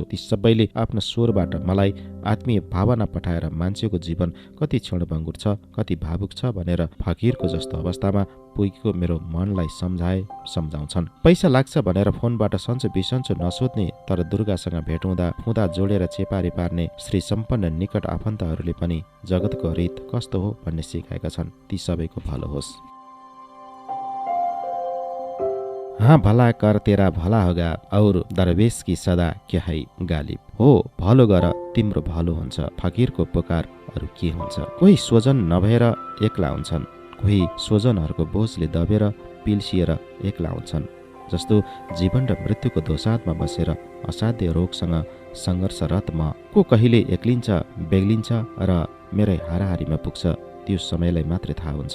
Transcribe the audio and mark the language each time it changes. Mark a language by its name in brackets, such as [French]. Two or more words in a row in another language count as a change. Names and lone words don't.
[Nepali] ती सबैले आफ्नो स्वरबाट मलाई आत्मीय भावना पठाएर मान्छेको जीवन कति क्षणभङ्गुर छ, कति भावुक छ भनेर फकिरको जस्तो अवस्थामा पुगेको मेरो मनलाई सम्झाउँछन्। पैसा लाग्छ भनेर फोनबाट सन्चो बिसन्चो नसोध्ने तर दुर्गासँग भेट हुँदा जोडेर चेपारी पार्ने श्री सम्पन्न निकट आफन्तहरूले पनि जगतको रीत कस्तो हो भन्ने सिकाएका छन्। ती सबैको भलो होस्। [Urdu] ہاں بھلا کر تیرا بھلا ہوگا اور درویش کی صدا کیا ہے غالب. [Nepali] हो भलो गर तिम्रो भलो हुन्छ, फकिरको पुकार अरू के हुन्छ। कोही स्वजन नभएर एक्ला हुन्छन्, कोही स्वजनहरूको बोझले दबेर पिल्सिएर एक्ला हुन्छन्। जस्तो जीवन र मृत्युको दोसाँधमा बसेर असाध्य रोगसँग सङ्घर्षरत म को कहिले एक्लिन्छ, बेग्लिन्छ र मेरै हाराहारीमा पुग्छ, त्यो समयलाई मात्रै थाहा हुन्छ।